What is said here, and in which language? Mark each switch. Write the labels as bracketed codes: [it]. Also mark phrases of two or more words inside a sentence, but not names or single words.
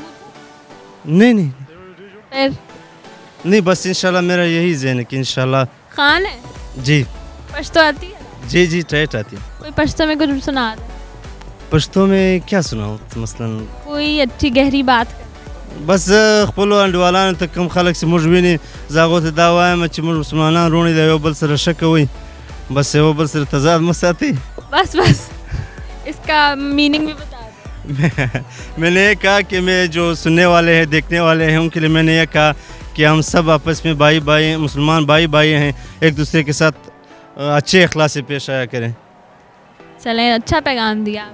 [hi] नहीं नहीं फिर नहीं, बस इंशाल्लाह मेरा यही ज़हन है कि इंशाल्लाह. खान है? जी पश्तो आती है? जी जी ट्राइट आती है. कोई पश्तो में कुछ सुना दे. पश्तो में क्या सुनाऊँ मसलन. कोई अच्छी गहरी बात कर. [ps] بس خپلو انډیوالانو ته کوم خلک چې موږ ویني زه هغو ته دا وایم چې موږ مسلمانان روڼې د یو بل سره ښه کوئ بس یو بل سره تضاد مه ساتئ. [hi] बस बस इसका मीनिंग भी बता दो. मैंने ये कहा कि मैं जो सुनने वाले हैं, देखने वाले हैं, उनके लिए मैंने ये कहा कि हम सब आपस में भाई भाई मुसलमान भाई भाई हैं, एक दूसरे के साथ अच्छे अखलाक से पेश आया करें. चलें, अच्छा पैगाम दिया.